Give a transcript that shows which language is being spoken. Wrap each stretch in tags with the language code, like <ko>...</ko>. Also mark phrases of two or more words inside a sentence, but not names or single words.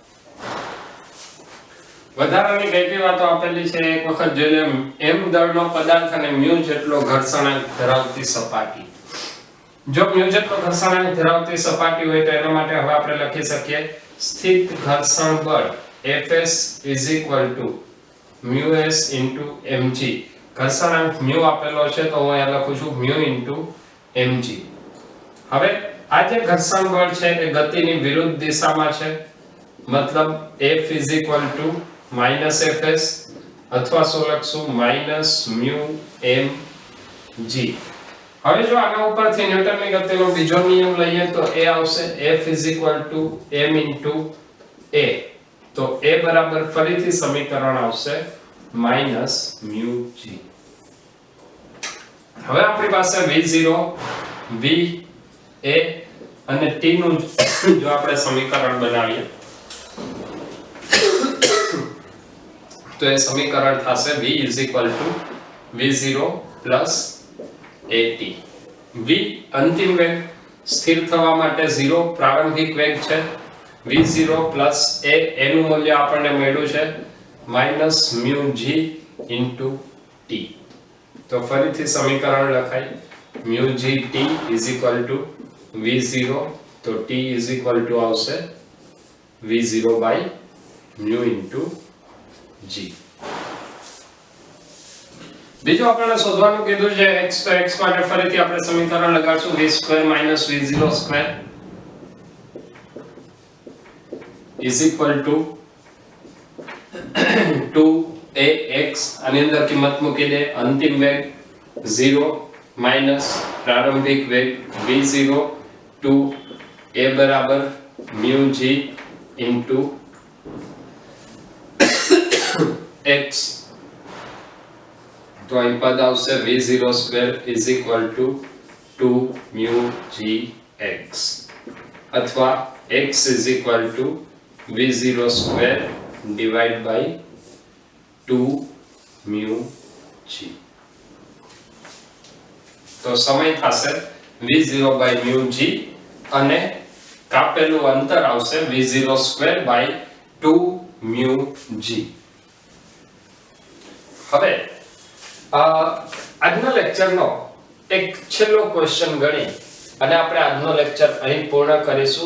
<gu>વધારાની કઈ કઈ વાતો આપેલી છે એક વખત જોઈ લે. m દળનો પદાર્થ અને mu જેટલો ઘર્ષણાંક ધરાવતી સપાટી. જો mu જેટલો ઘર્ષણાંક ધરાવતી સપાટી હોય તો એના માટે હવે આપણે લખી શકીએ સ્થિત ઘર્ષણ બળ</gu> <en>Fs is equal to μs into mg.</en> <gu>ઘર્ષણાંક mu આપેલો છે તો હું અહીંયા લખું છું</gu> <en>mu into mg.</en> <gu>હવે આ જે ઘર્ષણ બળ છે એ ગતિની વિરુદ્ધ દિશામાં છે, મતલબ</gu> <en>F is equal to minus Fs</en> <gu>અથવા શું લખશું</gu> <en>minus mu mg.</en> <gu>હવે જો આના ઉપરથી ન્યૂટનની ગતિનો બીજો નિયમ લઈએ તો એ આવશે</gu> <en>F is equal to m into a.</en> <gu>તો a બરાબર ફરીથી સમીકરણ આવશે</gu> <en>minus mu g.</en> <gu>હવે આપણી પાસે v0 v a અને t નું જો આપણે સમીકરણ બનાવીએ તો એ સમીકરણ થશે</gu> <en>v is equal to v0 plus at.</en> <gu>v અંતિમ વેગ, સ્થિર થવા માટે 0 પ્રારંભિક વેગ છે,</gu> <en>v0 plus a</en> <gu>એનું મૂલ્ય આપણને મળ્યું છે</gu> <en>minus mu g into t.</en> <gu>તો ફરીથી સમીકરણ લખાય</gu> <en>mu g t is equal to v0, તો t is equal to આવશે v0 by mu into g.</en> <gu>બીજું આપણને શોધવાનું કીધું છે x, તો x માટે ફરીથી આપણે સમીકરણ લગાડશું</gu> <en>v square minus v0 square is equal to 2ax</en> <gu>આની અંદર કિંમત મૂકી દે, અંતિમ વેગ 0 માઈનસ પ્રારંભિક વેગ v0 2a બરાબર</gu> <en>μg into x,</en> <gu>તો અહીં પદ આવશે</gu> <en>v0 square is equal to 2 mu gx અથવા x is equal to v0 square divided by 2 mu g,</en> <gu>તો સમય થશે</gu> <en>v0 by mu g</en> <gu>અને કાપેલું અંતર આવશે</gu> <en>v0 square by 2 mu g.</en> <gu>હવે આજના લેક્ચરનો એક છેલ્લો ક્વેશ્ચન ગણી અને આપણે આજનો લેક્ચર અહીં પૂર્ણ કરીશું.</gu>